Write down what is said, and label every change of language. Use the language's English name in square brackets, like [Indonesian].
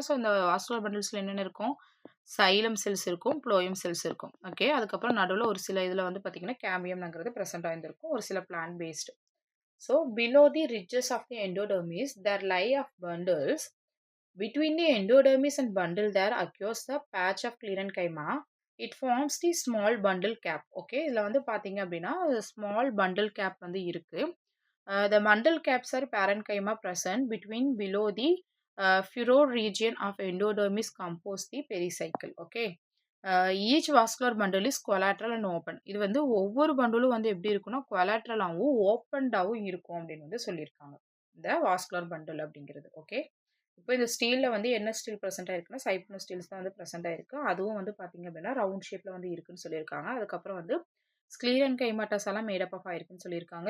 [Tamil] So இந்த vascular பண்டில்ஸில் என்னென்ன இருக்கும், சைலம் செல்ஸ் இருக்கும், ப்ளோயம் செல்ஸ் இருக்கும். ஓகே, அதுக்கப்புறம் நடுவில் ஒரு சில இதில் வந்து பார்த்தீங்கன்னா கேம்பியம்ங்கிறது ப்ரெசென்ட் ஆயிருந்திருக்கும், ஒரு சில plan based. [English] So below the ridges of the endodermis there lie of bundles. Between the endodermis and bundle there occurs the patch of Clerenchyma. It forms the small bundle cap. [Tamil] Okay, இதில் வந்து பார்த்தீங்க அப்படின்னா [English] small bundle cap [Tamil] வந்து இருக்கு. [English] The bundle caps are parenchyma present between below the furor region of endodermis compose the pericycle. Okay, each vascular bundle is collateral and open. [Tamil] இது வந்து ஒவ்வொரு பண்டலும் வந்து எப்படி இருக்குன்னா கொலாட்ரலாகவும் ஓப்பன்டாகவும் இருக்கும் அப்படின்னு வந்து சொல்லியிருக்காங்க இந்த வாஸ்குலர் பண்டல் அப்படிங்கிறது. ஓகே, இப்போ இந்த ஸ்டீலில் வந்து என்ன ஸ்டீல் ப்ரெசென்ட் ஆயிருக்குன்னா சைப்னோ ஸ்டீல்ஸ் தான் வந்து ப்ரெசென்ட் ஆயிருக்கு. அதுவும் வந்து பார்த்தீங்க அப்படின்னா ரவுண்ட் ஷேப்பில் வந்து இருக்குன்னு சொல்லியிருக்காங்க. அதுக்கப்புறம் வந்து ஸ்க்ளீரன்கைமாட்டாஸ் எல்லாம் மேடப் ஆஃப் ஆயிருக்குன்னு சொல்லியிருக்காங்க.